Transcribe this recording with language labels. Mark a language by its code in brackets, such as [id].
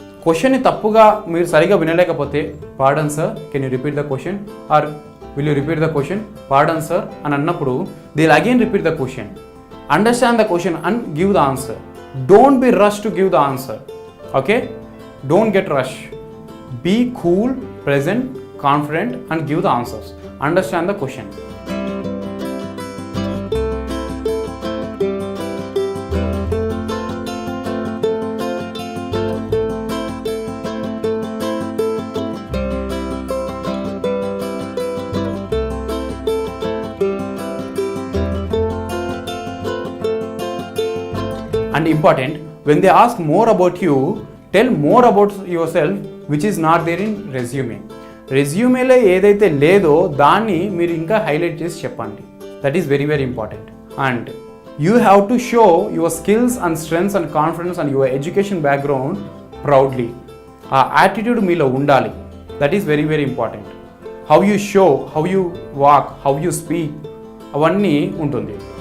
[te] క్వశ్చన్ని తప్పుగా మీరు సరిగా వినలేకపోతే [en] pardon sir, can you repeat the question or will you repeat the question, pardon sir [te] అని అన్నప్పుడు [en] They will again repeat the question, understand the question and give the answer. Don't be rush to give the answer. Okay, Don't get rush. Be cool, present, confident and give the answers. Understand the question. And important, when they ask more about you, tell more about yourself which is not there in resume. [te] రెజ్యూమేలో ఏదైతే లేదో దాన్ని మీరు ఇంకా highlight చేసి చెప్పండి. [en] That is very very important. And you have to show your skills and strengths and confidence and your education background proudly. [te] ఆ attitude మీలో ఉండాలి. [en] That is very very important. How you show, how you walk, how you speak, [te] అవన్నీ ఉంటుంది.